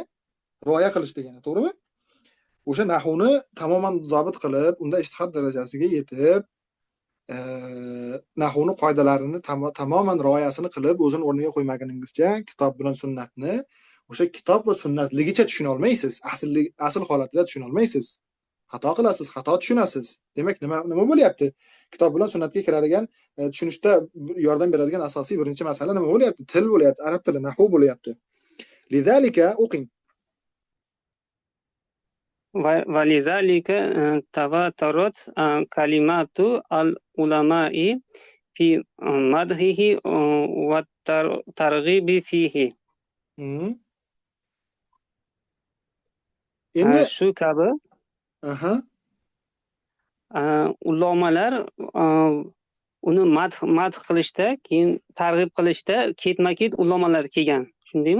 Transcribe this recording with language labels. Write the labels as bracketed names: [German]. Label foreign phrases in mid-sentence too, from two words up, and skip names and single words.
[Uzbek] Rioya qilish degani, to'g'rimi? O'sha nahvni tamoman dobit qilib, unda ijtihod darajasiga yetib, nahvni qoidalarini tamoman rioyasini qilib, o'zini o'rniga qo'ymaguningizcha, kitob bilan sunnatni o'sha kitob va sunnatligicha tushuna olmaysiz. Asl holatida tushuna olmaysiz. Xato qilasiz, xato tushunasiz. Demak, nima bo'lyapti? Kitob bilan sunnatga kiradigan, tushunishda yordam beradigan asosiy birinchi masala nima bo'lyapti? Til bo'lyapti, arab tili, nahv bo'lyapti. Lidalika o'qing. [Arabic] ولذلك تواترت كلمات العلماء في مدحه والترغيب فيه. [Uzbek] Endi shu kabi ulamolar uni madh qilishda, keyin targ'ib qilishda ketma-ket ulamolar kelgan. Shundaymi?